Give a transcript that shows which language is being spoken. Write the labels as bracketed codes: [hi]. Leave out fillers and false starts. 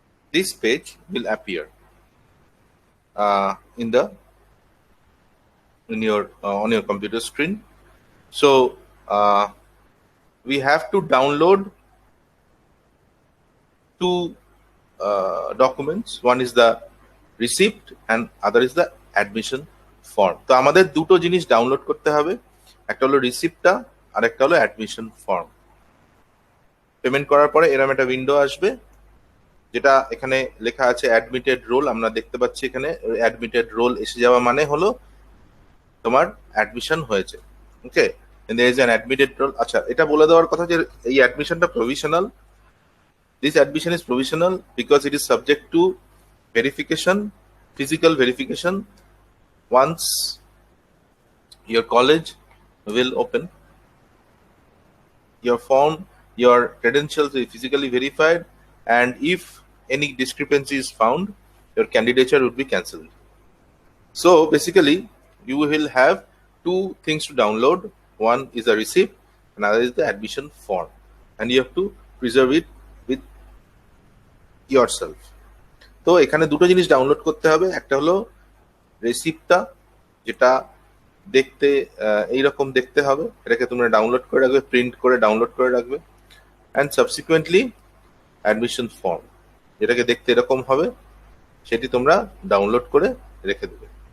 [en] This page will appear on your computer screen. So we have to download 2 documents. One is the receipt and other is the admission form. [bn] তো আমাদের দুটো জিনিস download করতে হবে, একটা হলো রিসিপ্টটা আর একটা হলো অ্যাডমিশন ফর্ম। পেমেন্ট করার পরে এরকম একটা উইন্ডো আসবে, যেটা এখানে লেখা আছে অ্যাডমিটেড রোল। আমরা দেখতে পাচ্ছি এখানে অ্যাডমিটেড রোল এসে যাওয়া মানে হলো তোমার অ্যাডমিশন হয়েছে। [en] Okay, there is an admitted role. [bn] আচ্ছা, এটা বলে দেওয়ার কথা যে এই অ্যাডমিশনটা provisional. [en] This admission is provisional because it is subject to verification, physical verification. Once your college will open, your form, your credentials will be physically verified, and if any discrepancy is found, your candidature would be cancelled. So basically, you will have two things to download. One is a receipt, another is the admission form, and you have to preserve it with yourself. [bn] তো এখানে দুটো জিনিস download করতে হবে, একটা হলো রেসিপ্টটা, যেটা দেখতে এইরকম দেখতে হবে, এটাকে তোমরা ডাউনলোড করে রাখবে, প্রিন্ট করে ডাউনলোড করে রাখবে, [en] and subsequently [bn] অ্যাডমিশন ফর্ম, যেটাকে দেখতে এরকম হবে, সেটি তোমরা ডাউনলোড করে রেখে দেবে।